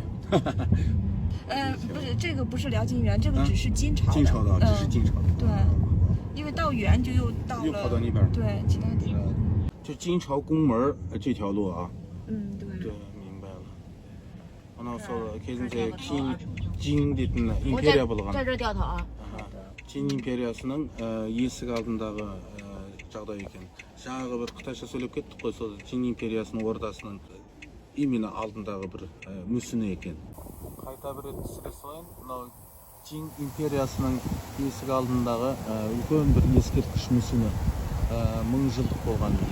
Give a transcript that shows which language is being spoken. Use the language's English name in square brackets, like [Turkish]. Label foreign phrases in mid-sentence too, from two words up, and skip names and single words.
[Chinese] 不是，这个不是辽金元，这个只是金朝的。金朝的，只是金朝的。对，因为到元就又到了。又跑到那边。对，其他地方。就金朝宫门这条路啊。对。对，明白了。那说 [Kazakh] кезінде king дейтін империя болған. [Chinese] 在这掉头啊。 [Kazakh] Чин империясының есік алдындағы жағдай екен. Жаңағы бір қытайша сөйлеп кеттік қой, сол Чин империясының ордасының именно алдындағы бір мүсіні екен. Қайта бір рет түсіре салайын. Мынау Чин империясының есік алдындағы үлкен бір ескерткіш мүсіні 1000 жылдық болған.